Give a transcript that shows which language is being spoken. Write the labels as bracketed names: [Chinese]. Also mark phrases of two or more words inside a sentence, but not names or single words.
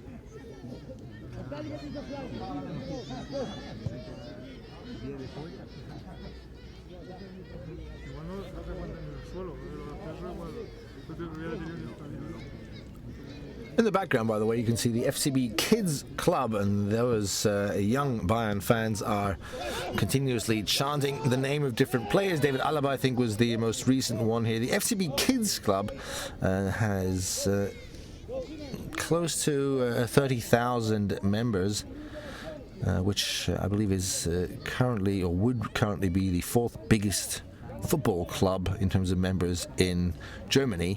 [German] Verteidige dieser Flanke! [Spanish] Igual no se aguantan en el suelo, pero los perros igual, yo te hubiera tenido un estadio. [English] In the background, by the way, you can see the FCB Kids Club, and those young Bayern fans are continuously chanting the name of different players. David Alaba, I think, was the most recent one here. The FCB Kids Club has close to 30,000 members, which I believe is currently, or would currently be, the fourth biggest football club in terms of members in Germany.